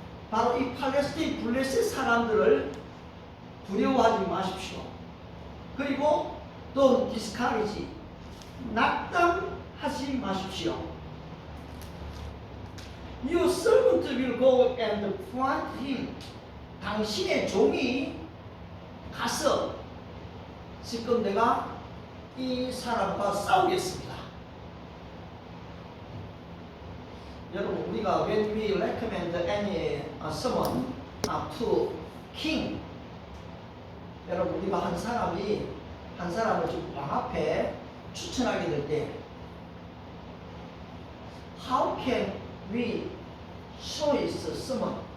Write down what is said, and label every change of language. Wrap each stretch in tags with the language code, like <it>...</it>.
<ko>바로 이 팔레스틴 블레셋 사람들을 두려워하지 마십시오. 그리고 또 discourage, 낙담하지 마십시오.</ko> <en>Your servant will go and find him.</en> <ko>당신의 종이 가서 지금 내가 이 사람과 싸우겠습니다. 여러분, 우리가 when we recommend any someone to king, 여러분, 우리가 한 사람을 지금 왕 앞에 추천하게 될 때 how can we choose someone?</ko>